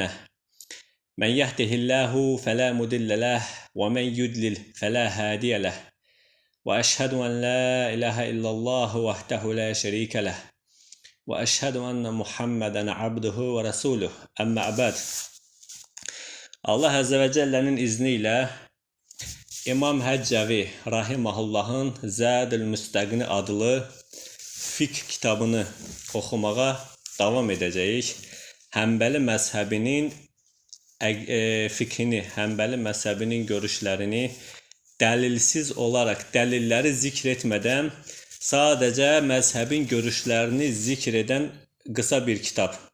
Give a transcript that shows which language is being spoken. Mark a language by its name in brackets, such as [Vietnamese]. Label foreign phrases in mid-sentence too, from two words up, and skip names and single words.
[Arabic] من يهده الله فلا مضل له ومن يضلل فلا هادي له وأشهد أن لا إله إلا الله وحده لا شريك له وأشهد أن محمدا عبده ورسوله. أما بعد. [Azerbaijani] Allah [Arabic] عز وجل [Azerbaijani] izniyle İmam Həccəvi Rahimahullahın Zədül Müstəqni adlı fiqh kitabını oxumağa davam edəcəyik. Həmbəli məzhəbinin fiqhini, Həmbəli məzhəbinin görüşlərini dəlilsiz olaraq, dəlilləri zikr etmədən sadəcə məzhəbin görüşlərini zikr edən qısa bir kitab.